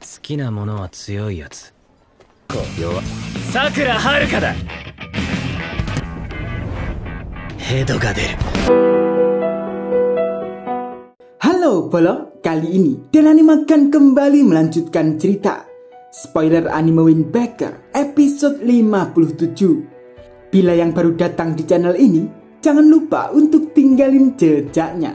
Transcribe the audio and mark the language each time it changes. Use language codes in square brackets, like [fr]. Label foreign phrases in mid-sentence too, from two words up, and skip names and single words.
[ja] きなものは強いやつ。弱。さくらはるかだ。ヘドが出る。 [id] Halo Bolo, kali ini Denani akan kembali melanjutkan cerita Spoiler Anime Windbreaker episode 57. Bila yang baru datang di channel ini, jangan lupa untuk tinggalin jejaknya.